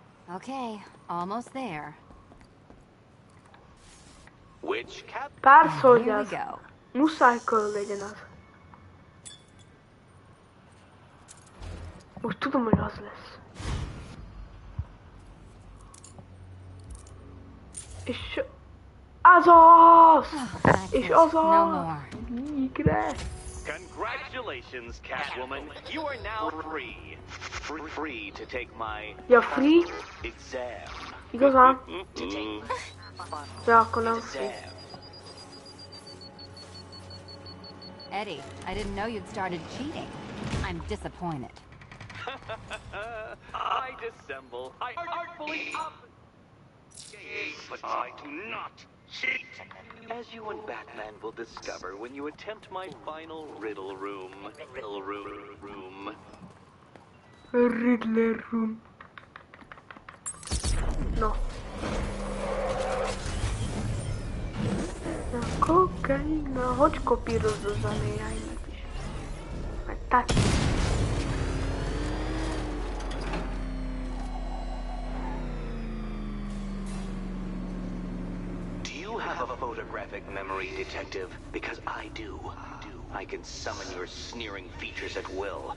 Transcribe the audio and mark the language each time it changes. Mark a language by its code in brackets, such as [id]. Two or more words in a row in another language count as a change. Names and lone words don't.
[en] Okay, almost there. Which cap? [hu] Persze, hogy [en] Here we [hu] az. [en] go. [hu] Muszáj kell legyen az. Most tudom, hogy az lesz. És az az! És az az! Végre! [en] Congratulations, Catwoman. You are now free. Free to take my [hu] Ja, free? [en] exam. [hu] Igazán? Ja, akkor nem free. [en] Eddie, I didn't know you'd started cheating. I'm disappointed. I dissemble. I artfully but I do not cheat. As you and Batman will discover when you attempt my final riddle room. Riddler room. No. [hu] Na, kokaina. Hogy kopírozd a zenéjeimet is? Meg tetszik. [en] Do you have a photographic memory, Detective? Because I do. I can summon your sneering features at will.